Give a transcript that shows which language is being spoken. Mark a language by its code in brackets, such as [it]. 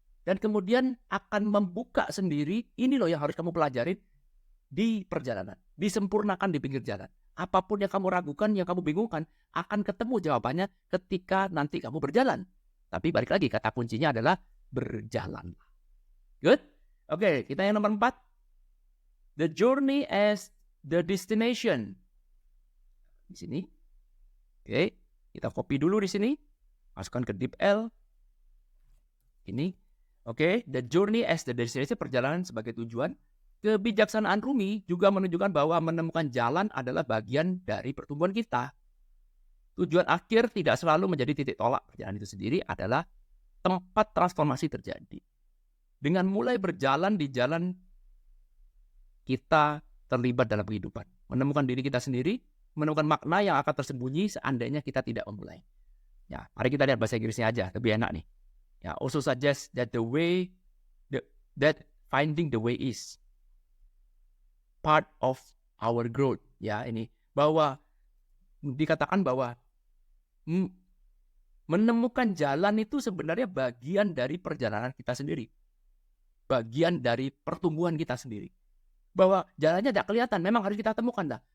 [id] Dan kemudian akan membuka sendiri, ini loh yang harus kamu pelajarin di perjalanan. Disempurnakan di pinggir jalan. Apapun yang kamu ragukan, yang kamu bingungkan, akan ketemu jawabannya ketika nanti kamu berjalan. Tapi balik lagi, kata kuncinya adalah berjalan. [en] Good? [id] Oke, kita yang nomor 4. [en] The journey as the destination. [id] Di sini. Oke, kita copy dulu di sini. Masukkan ke deep L. Ini. Oke, [en] the journey as the destination, [id] perjalanan sebagai tujuan. Kebijaksanaan Rumi juga menunjukkan bahwa menemukan jalan adalah bagian dari pertumbuhan kita. Tujuan akhir tidak selalu menjadi titik tolak. Perjalanan itu sendiri adalah tempat transformasi terjadi. Dengan mulai berjalan di jalan, kita terlibat dalam kehidupan. Menemukan diri kita sendiri, menemukan makna yang akan tersembunyi seandainya kita tidak memulai. Ya, mari kita lihat bahasa Inggrisnya aja, lebih enak nih. [en] Ya, also suggest that that finding the way is part of our growth. [id] Ya, ini bahwa dikatakan bahwa menemukan jalan itu sebenarnya bagian dari perjalanan kita sendiri. Bagian dari pertumbuhan kita sendiri. Bahwa jalannya tidak kelihatan, memang harus kita temukan dah.